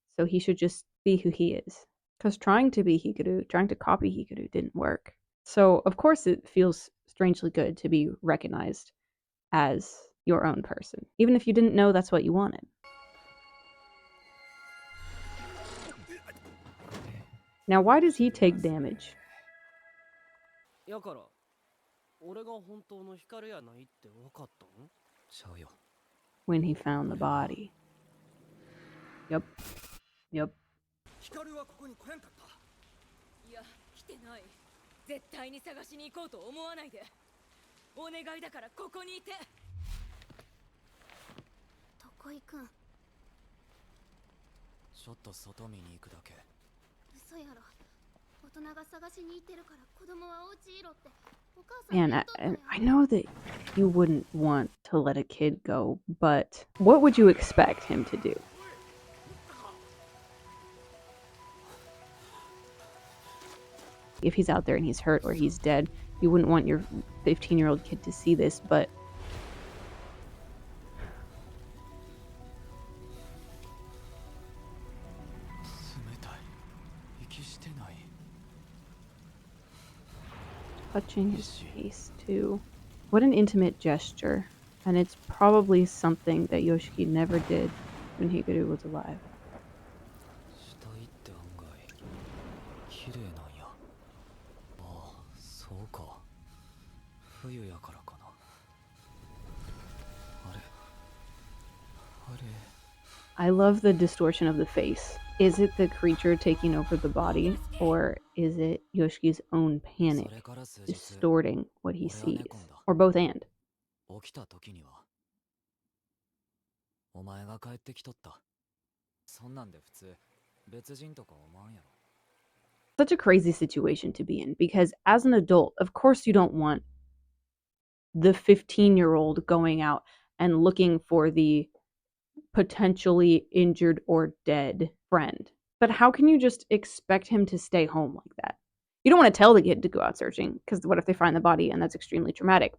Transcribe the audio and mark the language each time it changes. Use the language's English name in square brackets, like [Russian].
[English] So he should just be who he is. Because trying to be Hikaru, trying to copy Hikaru didn't work. So, of course, it feels strangely good to be recognized as your own person, even if you didn't know that's what you wanted. Now, why does he take damage? [Japanese] やから俺が本当の光やないって分かったん？ちゃうよ。 [English] When he found the body. Yep. Yep. [Japanese] 光はここに来やんかった？いや、来てない。絶対に探しに行こうと思わないで。お願いだからここにいて。どこ行くん？ちょっと外見に行くだけ。嘘やろ。大人が探しに行ってるから子供はお家いろってお母さん [English] Man, [Japanese] 言っとったやん。 [English] I know that you wouldn't want to let a kid go, but what would you expect him to do? If he's out there and he's hurt or he's dead, you wouldn't want your 15-year-old kid to see this, but touching his face too. What an intimate gesture. And it's probably something that Yoshiki never did when Hikaru was alive. [Japanese] 死体って案外綺麗なんや。ああ、そうか。冬やからかな。あれ [English] I love the distortion of the face. Is it the creature taking over the body, or is it Yoshiki's own panic distorting what he sees? Or both and? [Japanese] 起きた時にはお前が帰ってきとった。そんなんで普通別人とか思わんやろ。 [English] Such a crazy situation to be in, because as an adult, of course you don't want the 15-year-old going out and looking for the potentially injured or dead friend. But how can you just expect him to stay home like that? You don't want to tell the kid to go out searching, because what if they find the body and that's extremely traumatic?